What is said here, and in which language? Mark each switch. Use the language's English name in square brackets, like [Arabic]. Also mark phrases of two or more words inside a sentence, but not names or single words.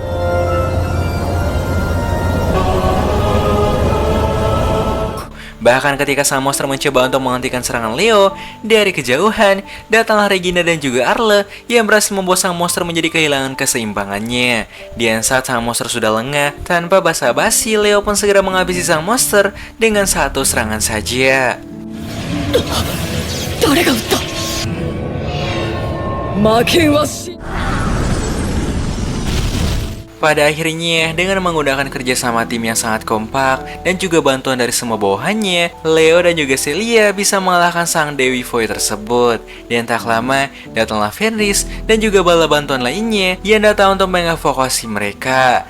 [Indonesian] Bahkan ketika sang monster mencoba untuk menghentikan serangan Leo, dari kejauhan, datanglah Regina dan juga Arle yang berhasil membuat sang monster menjadi kehilangan keseimbangannya. Dan saat sang monster sudah lengah, tanpa basa-basi, Leo pun segera menghabisi sang monster dengan satu serangan saja. [Japanese] 誰が撃った？負けはし。 [Indonesian] Pada akhirnya, dengan menggunakan kerjasama tim yang sangat kompak dan juga bantuan dari semua bawahannya, Leo dan juga Celia bisa mengalahkan sang Dewi Void tersebut. Dan tak lama, datanglah Fenris dan juga bala bantuan lainnya yang datang untuk mengevakuasi mereka.